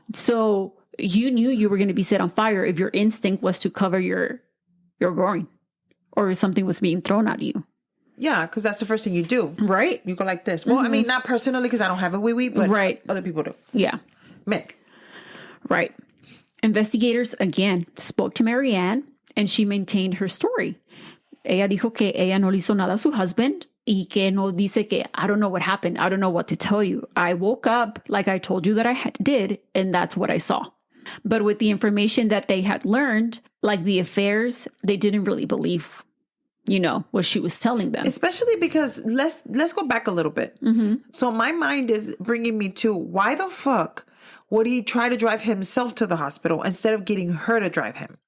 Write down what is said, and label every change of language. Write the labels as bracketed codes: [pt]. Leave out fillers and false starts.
[en] So you knew you were going to be set on fire if your instinct was to cover your groin, or if something was being thrown at you. Yeah, because that's the first thing you do. Right. You go like this. Well, I mean, not personally because I don't have a wee-wee, but Right. other people do. Yeah. Men. Right. Investigators again spoke to Marianne, and she maintained her story. [es] Ella dijo que ella no le hizo nada a su husband y que no dice que [en] I don't know what happened. I don't know what to tell you. I woke up like I told you that I did, and that's what I saw. But with the information that they had learned, like the affairs, they didn't really believe, what she was telling them. Especially because let's go back a little bit. Mm-hmm. So my mind is bringing me to why the fuck would he try to drive himself to the hospital instead of getting her to drive him?